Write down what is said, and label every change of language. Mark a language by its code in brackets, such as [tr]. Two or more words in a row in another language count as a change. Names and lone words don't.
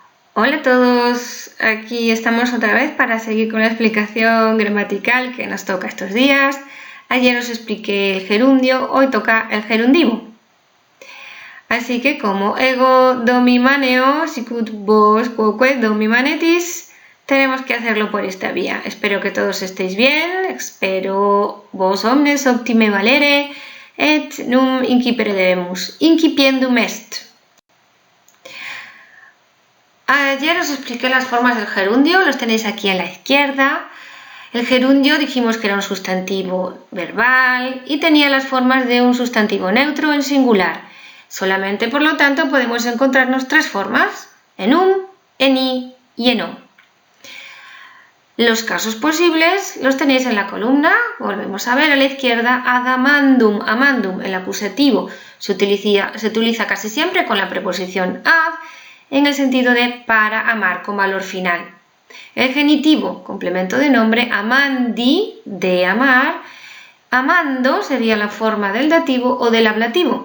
[es] Hola a todos, aquí estamos otra vez para seguir con la explicación gramatical que nos toca estos días. Ayer os expliqué el gerundio, hoy toca el gerundivo. Así que como [la] ego domimaneo, sicut vos quoque domimanetis, [es] tenemos que hacerlo por esta vía. Espero que todos estéis bien, [la] espero vos omnes optime valere, et num incipere debemus, incipiendum est. [es] Ayer os expliqué las formas del gerundio, los tenéis aquí a la izquierda. El gerundio dijimos que era un sustantivo verbal y tenía las formas de un sustantivo neutro en singular. Solamente, por lo tanto, podemos encontrarnos tres formas, en i y en o. Los casos posibles los tenéis en la columna, volvemos a ver a la izquierda, [la] ad amandum, amandum, [es] el acusativo se utiliza casi siempre con la preposición ad, en el sentido de para amar con valor final. El genitivo, complemento de nombre, amandi, de amar. Amando sería la forma del dativo o del ablativo.